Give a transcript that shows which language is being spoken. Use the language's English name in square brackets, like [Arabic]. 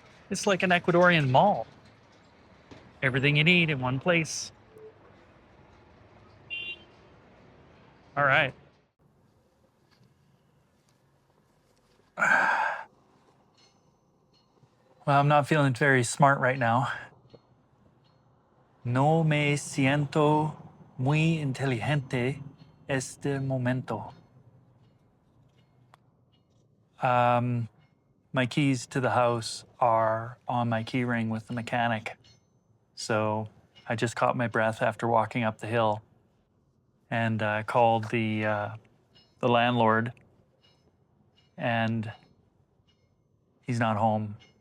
[English] It's like an Ecuadorian mall. Everything you need in one place. All right. Well, I'm not feeling very smart right now. [Spanish] No me siento muy inteligente este momento. [English] My keys to the house are on my key ring with the mechanic. So I just caught my breath after walking up the hill and called the landlord, and he's not home.